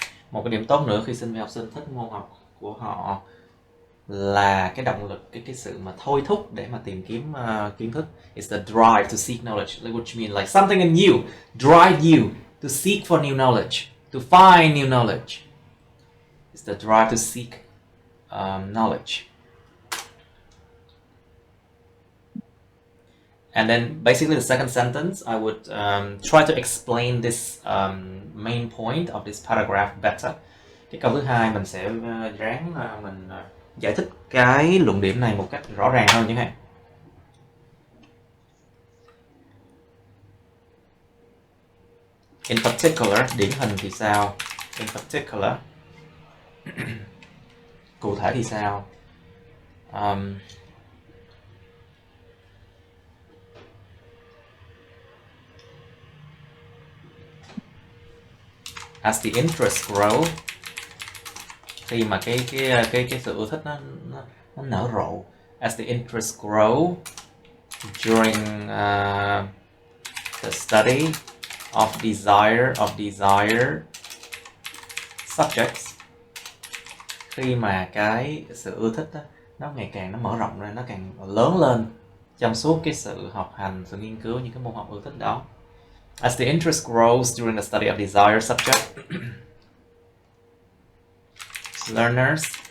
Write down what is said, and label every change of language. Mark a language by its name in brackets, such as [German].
[Vietnamese] Một cái điểm tốt nữa khi sinh viên học sinh thích môn học của họ là cái động lực, cái sự mà thôi thúc để mà tìm kiếm kiến thức. [English] It's the drive to seek knowledge, which means like something in you drive you to seek for new knowledge, to find new knowledge. It's the drive to seek knowledge. And then basically the second sentence, I would try to explain this main point of this paragraph better. [Vietnamese] Cái câu thứ hai mình sẽ ráng mình giải thích cái luận điểm này một cách rõ ràng hơn chẳng hạn. [English] In particular, [Vietnamese] điển hình thì sao? In particular, cụ thể thì sao? [English] As the interest grow, [Vietnamese] khi mà cái sự ưa thích nó nở rộ. [English] As the interest grow during the study of desired subjects, [Vietnamese] khi mà cái sự ưa thích đó, nó ngày càng nó mở rộng ra, nó càng lớn lên trong suốt cái sự học hành, sự nghiên cứu những cái môn học ưa thích đó. [English] As the interest grows during the study of desired subject, learners